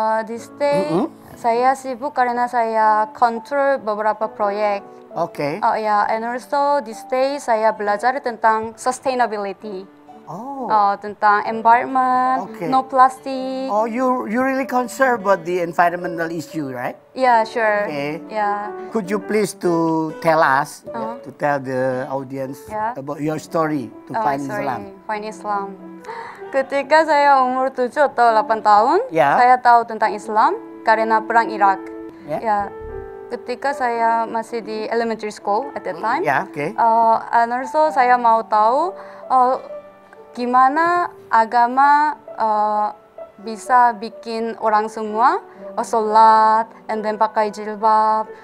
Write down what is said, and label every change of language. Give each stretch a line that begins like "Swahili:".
English: This day
Indonesian: saya sibuk karena saya kontrol beberapa proyek. Oke. Ya,
English: and also this day
Indonesian: saya belajar tentang sustainability. Oh. Tentang environment,
English: Okay. no plastic. Oh, you really concerned about the environmental issue, right? Yeah, sure. Okay. Yeah. Could you please to tell us, to tell the audience Yeah. about your story to find Islam? Find Islam.
Indonesian: Ketika saya umur 7 atau 8 tahun, Ya. saya tahu tentang Islam karena perang Irak. Ya. Ya. Ketika saya masih di elementary school
English: at that time.
Indonesian: Ya, oke.
English: And also
Indonesian: saya mau tahu gimana agama bisa bikin orang semua sholat
English: and then
Indonesian: pakai jilbab.